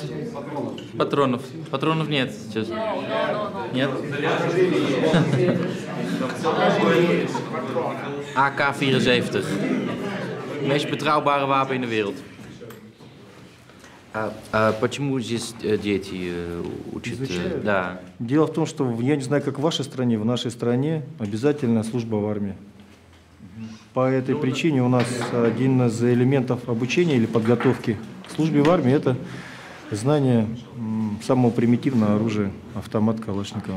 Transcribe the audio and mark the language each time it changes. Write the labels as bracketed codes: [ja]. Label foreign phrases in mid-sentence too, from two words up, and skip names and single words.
[ru] Патронов. Патронов нет сейчас. Нет? AK-74. [nl] Het meest betrouwbare wapen in de wereld. [ru] Почему здесь дети учат? Да. Дело в том, что я не знаю, как в вашей стране, в нашей стране обязательно служба в армии. По этой причине у нас один из элементов обучения или подготовки к службе в армии – это знание самого примитивного оружия, автомат Калашникова.